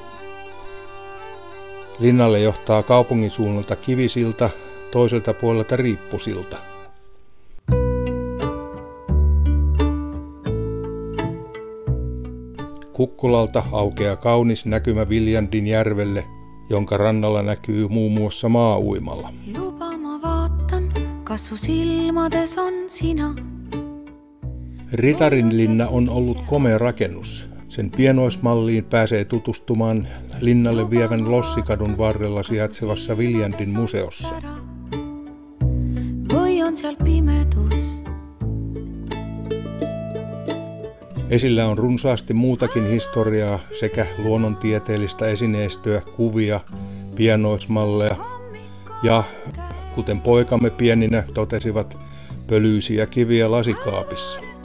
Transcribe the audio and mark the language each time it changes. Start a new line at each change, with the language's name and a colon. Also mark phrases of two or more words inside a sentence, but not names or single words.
Finnish: Linnalle johtaa kaupungin suunnalta kivisilta, toiselta puolelta riippusilta. Kukkulalta aukeaa kaunis näkymä Viljandin järvelle, jonka rannalla näkyy muun muassa maa-uimalla.
Estonian: Lupa ma vaatan, kas su silmades on sina.
Finnish: Ritarinlinna on ollut komea rakennus. Sen pienoismalliin pääsee tutustumaan linnalle vievän Lossikadun varrella sijaitsevassa Viljandin museossa.
Estonian: Või on seal pimedus?
Finnish: Esillä on runsaasti muutakin historiaa sekä luonnontieteellistä esineistöä, kuvia, pienoismalleja ja, kuten poikamme pieninä totesivat, pölyisiä kiviä lasikaapissa.